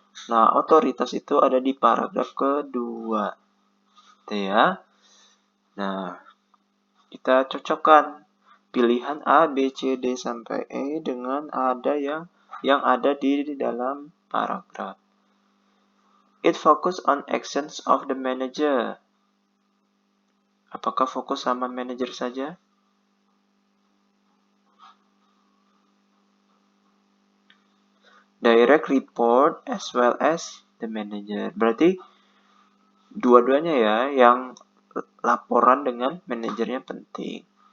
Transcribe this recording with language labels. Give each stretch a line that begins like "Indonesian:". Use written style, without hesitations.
Indonesian: Nah, otoritas itu ada di paragraf kedua. Gitu ya. Nah, kita cocokkan pilihan A, B, C, D sampai E dengan ada yang ada di dalam paragraf.
English: It focus on actions of the manager.
Indonesian: Apakah fokus sama manajer saja?
English: Direct report as well as the manager.
Indonesian: Berarti dua-duanya ya, yang laporan dengan manajernya penting.